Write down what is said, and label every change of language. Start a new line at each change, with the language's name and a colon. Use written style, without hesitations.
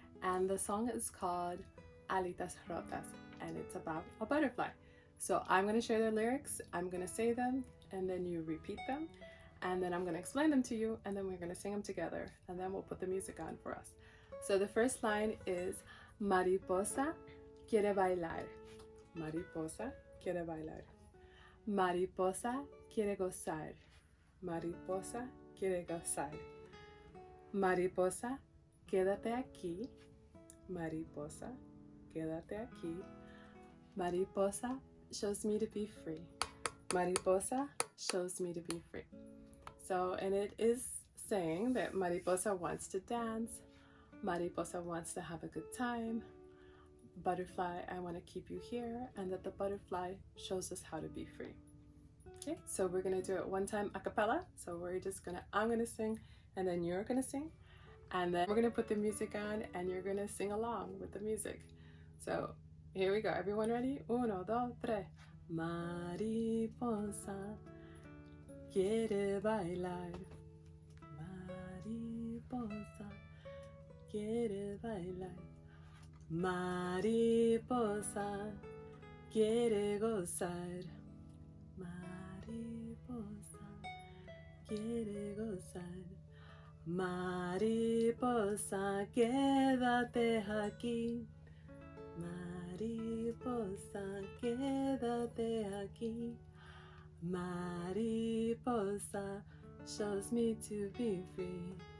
English: And the song is called ALITAS ROTAS, and it's about a butterfly. So I'm going to share the lyrics, I'm going to say them, and then you repeat them. And then I'm going to explain them to you, and then we're going to sing them together, and then we'll put the music on for us. So the first line is
Spanish: mariposa quiere bailar. Mariposa quiere bailar. Mariposa quiere gozar. Mariposa quiere gozar. Mariposa, quédate aquí. Mariposa, quédate aquí.
English: Mariposa shows me to be free. Mariposa shows me to be free. So, and it is saying that Mariposa wants to dance. Mariposa wants to have a good time. Butterfly, I want to keep you here. And that the butterfly shows us how to be free. Okay, so we're going to do it one time a cappella. So we're just going to, I'm going to sing and then you're going to sing. And then we're going to put the music on and you're going to sing along with the music. So here we go. Everyone ready? 1, 2, 3.
Spanish: Mariposa quiere bailar. Mariposa quiere bailar. Mariposa quiere gozar. Mariposa quiere gozar. Mariposa, quédate aquí. Mariposa, Mariposa, quédate aquí.
English: Mariposa shows me to be free.